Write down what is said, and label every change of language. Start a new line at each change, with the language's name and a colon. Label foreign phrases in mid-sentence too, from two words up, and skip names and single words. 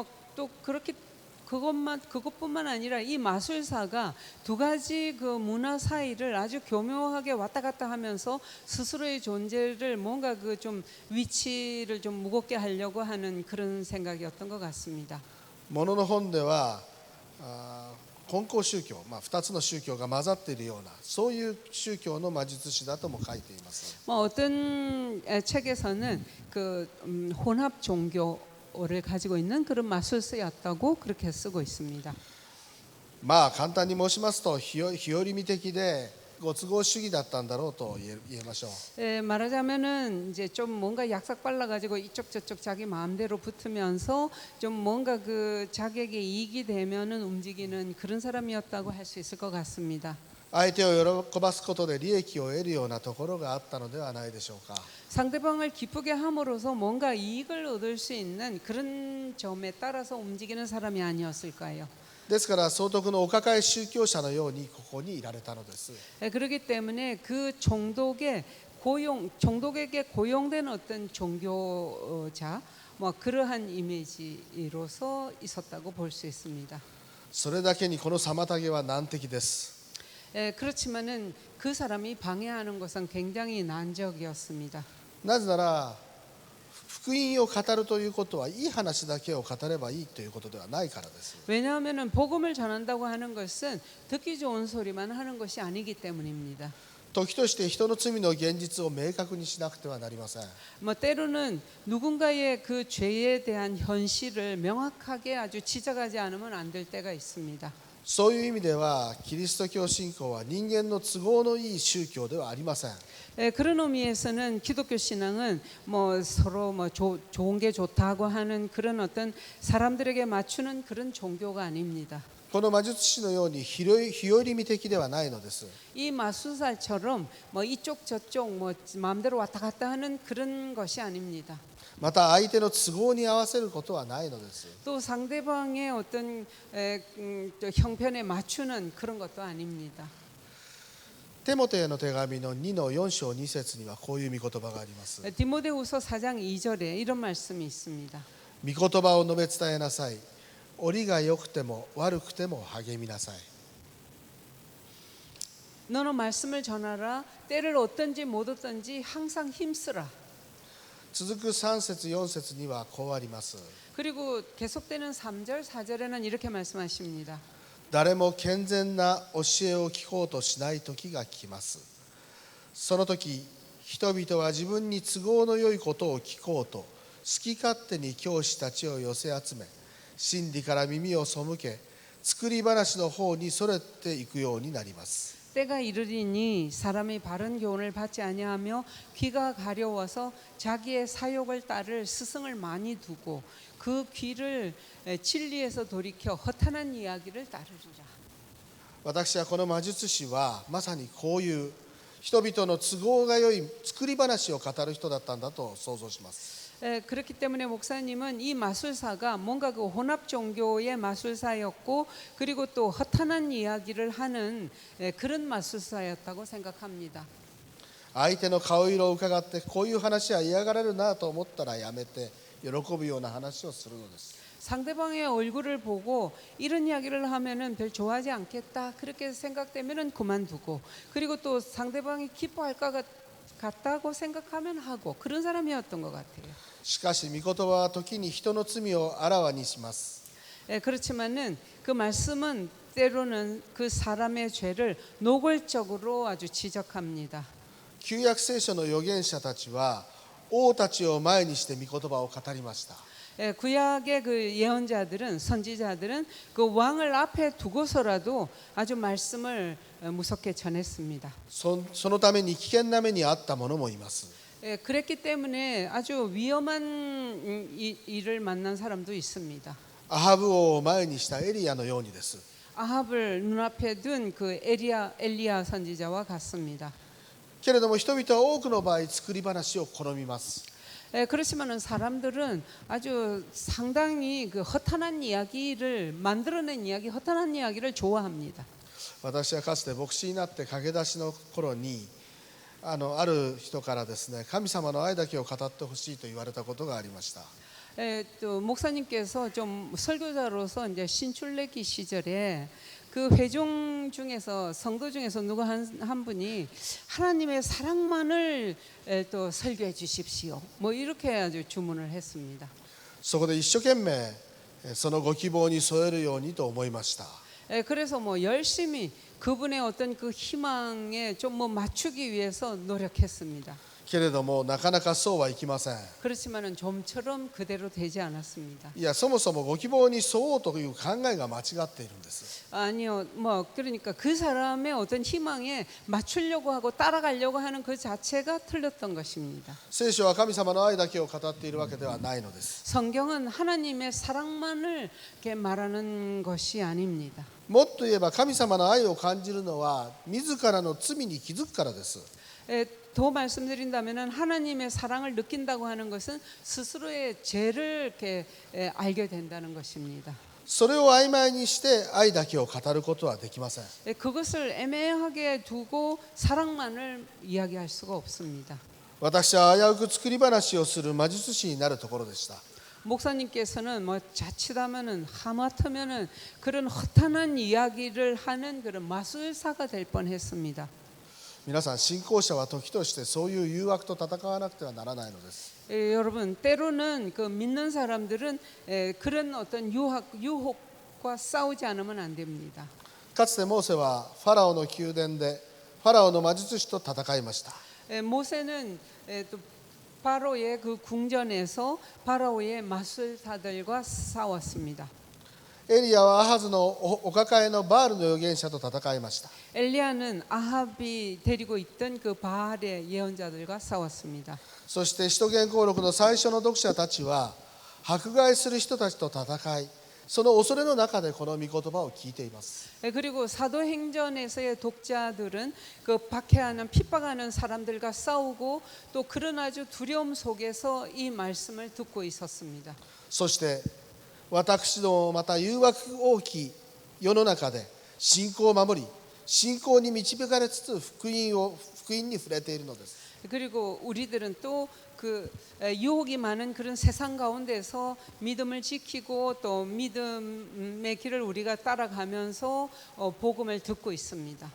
Korean: 또 그렇게 그것뿐만 아니라 이 마술사가 두 가지 그 문화 사이를 아주 교묘하게 왔다 갔다 하면서 스스로의 존재를 뭔가 그 좀 위치를 좀 무겁게 하려고 하는 그런 생각이었던 것 같습니다.
Japanese: ものの本では混交宗教、2つの宗教が混ざっているようなそういう宗教の魔術師だとも書いています。
Korean: 어떤 책에서는 그 혼합 종교를 가지고 있는 그런 마술사였다고 그렇게 쓰고 있습니다.
Japanese: 簡単に申しますと日和見的でご都合主義だったんだろうと言えましょう。
Korean: 말하자면은 이제 좀 뭔가 약삭 빨라가지고 이쪽 저쪽 자기 마음대로 붙으면서 좀 뭔가 그 자객의 이익이 되면은 움직이는 그런 사람이었다고 할 수 있을 것 같습니다.
Japanese: 相手を喜ばすことで利益を得るようなところがあったのではないでしょうか。
Korean: 상대방을 기쁘게 함으로써 뭔가 이익을 얻을 수 있는 그런 점에 따라서 움직이는 사람이 아니었을까요?
Japanese: ですから総督のお抱え宗教者のようにここにいられたのです。
Korean: 그렇기 때문에 그 종독에게 고용된 어떤 종교자 뭐 그러한 이미지로서 있었다고 볼 수 있습니다.
Japanese: それだけにこの妨げは難敵です。
Korean: 그렇지만은 그 사람이 방해하는 것은 굉장히 난적이었습니다.
Japanese: なぜなら福音を語るということはいい話だけを語ればいいということではないからです。
Korean: 왜냐하면은 복음을 전한다고 하는 것은 듣기 좋은 소리만 하는 것이 아니기 때문입니다.
Japanese: 時として人の罪の現実を明確にしなくてはなりません。
Korean: 뭐 때로는 누군가의 그 죄에 대한 현실을 명확하게 아주 지적하지 않으면 안 될 때가 있습니다.
Japanese: そういう意味ではキリスト教信仰は人間の都合のいい宗教ではありません。
Korean: 그런 의미에서는 기독교 신앙은 뭐 서로 뭐 좋은 게 좋다고 하는 그런 어떤 사람들에게 맞추는 그런 종교가 아닙니다.
Japanese: この魔術師のように日和見的ではないのです。
Korean: 이 마술사처럼 뭐 이쪽 저쪽 뭐 마음대로 왔다 갔다 하는 그런 것이 아닙니다.
Japanese: また相手の都合に合わせることはないのです。
Korean: 또 상대방의 어떤 형편에 맞추는 그런 것도 아닙니다.
Japanese: テモテへの手紙の2の4章2節にはこういう御言葉があります。
Korean: 디모데후서 4장 2절에 이런 말씀이 있습니다.
Japanese: 御言葉を述べ伝えなさい。折が良くても悪くても励みなさい。
Korean: 너는 말씀을 전하라. 때를 어떤지 못 어떤지 항상 힘쓰라.
Japanese: 続く3節4節にはこうあります。
Korean: 그리고 계속되는 3절 4절에는 이렇게 말씀하십니다.
Japanese: 誰も健全な教えを聞こうとしない時が来ます。その時人々は自分に都合のよいことを聞こうと好き勝手に教師たちを寄せ集め、真理から耳を背け作り話の方にそれていくようになります。
Korean: 때가 이르리니 사람이 바른 교훈을 받지 아니하며 귀가 가려워서 자기의 사욕을 따를 스승을 많이 두고 그 귀를 진리에서 돌이켜 허탄한 이야기를 따르리라.
Japanese: 私はこの魔術師はまさにこういう人々の都合が良い作り話を語る人だったんだと想像します。
Korean: 그렇기 때문에 목사님은 이 마술사가 뭔가 그 혼합 종교의 마술사였고 그리고 또 허탄한 이야기를 하는 그런 마술사였다고 생각합니다.
Japanese: 相手の顔色を伺ってこういう話は嫌がられるなと思ったらやめて喜ぶような話をするのです。
Korean: 상대방의 얼굴을 보고 이런 이야기를 하면은 별 좋아하지 않겠다 그렇게 생각되면은 그만두고 그리고 또 상대방이 기뻐할 것 같다고 생각하면 하고 그런 사람이었던 것 같아요.
Japanese: しかし御言葉は時に人の罪をあらわにします。
Korean: 그렇지만은 그 말씀은 때로는 그 사람의 죄를 노골적으로 아주 지적합니다.
Japanese: 旧約聖書の預言者たちは王たちを前にして御言葉を語りました。
Korean: 구약의 그 예언자들은 선지자들은 그 왕을 앞에 두고서라도 아주 말씀을 무섭게 전했습니다.
Japanese: そのために危険な目に遭った者もいます。
Korean: 그랬기 때문에 아주 위험한 일을 만난 사람도 있습니다.
Japanese: アハブ王を前にしたエリアのようにです。
Korean: 아합을 눈앞에 둔 그 엘리야 선지자와 같습니다.
Japanese: けれども人々は多くの場合作り話を好みます。
Korean: 그렇지만은 사람들은 아주 상당히 그 허탄한 이야기를 만들어낸 이야기, 허탄한 이야기를 좋아합니다.
Japanese: 私はかつて牧師になって駆け出しの頃にある人からですね、神様の愛だけを語ってほしいと言われたことがありました。
Korean: 또 목사님께서 좀 설교자로서 이제 신출내기 시절에 그 회중 중에서 성도 중에서 누구 한 분이 하나님의 사랑만을 또 설교해 주십시오. 뭐 이렇게 아주 주문을 했습니다.
Japanese: そこで一生懸命そのご希望に添えるようにと思いました。
Korean: 그래서 뭐 열심히 그분의 어떤 그 희망에 좀 뭐 맞추기 위해서 노력했습니다.
Japanese: けれどもなかなかそうはいきません。
Korean: 그렇지만은 좀처럼 그대로 되지 않았습니다.
Japanese: いや、そもそもご希望に沿おうという考えが間違っているんです。
Korean: 아니요, 뭐 그러니까 그 사람의 어떤 희망에 맞추려고 하고 따라가려고 하는 그 자체가 틀렸던 것입니다.
Japanese: 聖書は神様の愛だけを語っているわけではないのです。
Korean: 성경은 하나님의 사랑만을 이렇게 말하는 것이 아닙니다.
Japanese: もっと言えば神様の愛を感じるのは自らの罪に気づくからです。
Korean: 더 말씀드린다면은 하나님의 사랑을 느낀다고 하는 것은 스스로의 죄를 이렇게 알게 된다는 것입니다.
Japanese: それを曖昧にして愛だけを語ることはできません。
Korean: 그것을 애매하게 두고 사랑만을 이야기할 수가 없습니다.
Japanese: 私は危うく作り話をする魔術師になるところでした。
Korean: 목사님께서는 뭐 자칫하면은 하마터면은 그런 허탄한 이야기를 하는 그런 마술사가 될 뻔했습니다.
Japanese: 皆さん、信仰者は時としてそういう誘惑と戦わなくてはならないのです。
Korean: 여러분 때로는 그 믿는 사람들은 그런 어떤 유혹과 싸우지 않으면 안 됩니다.
Japanese: かつてモーセはファラオの宮殿でファラオの魔術師と戦いました。
Korean: 모세는 또 바로의 그 궁전에서 바로의 마술사들과 싸웠습니다.
Japanese: エリアはアハズのお抱えのバールの預言者と戦いました。
Korean: 엘리야는 아합이 데리고 있던 그 바알의 예언자들과 싸웠습니다.
Japanese: そして使徒言行録の最初の読者たちは迫害する人たちと戦い、その恐れの中でこの御言葉を聞いています。
Korean: 그리고 사도행전에서의 독자들은 그 박해하는 핍박하는 사람들과 싸우고 또 그런 아주 두려움 속에서 이 말씀을 듣고 있었습니다.
Japanese: そして私どもまた誘惑大きい世の中で信仰を守り、信仰に導かれつつ福音に触れているのです。
Korean: 그리고 우리들은 또 그 유혹이 많은 그런 세상 가운데서 믿음을 지키고 또 믿음의 길을 우리가 따라가면서 복음을 듣고 있습니다.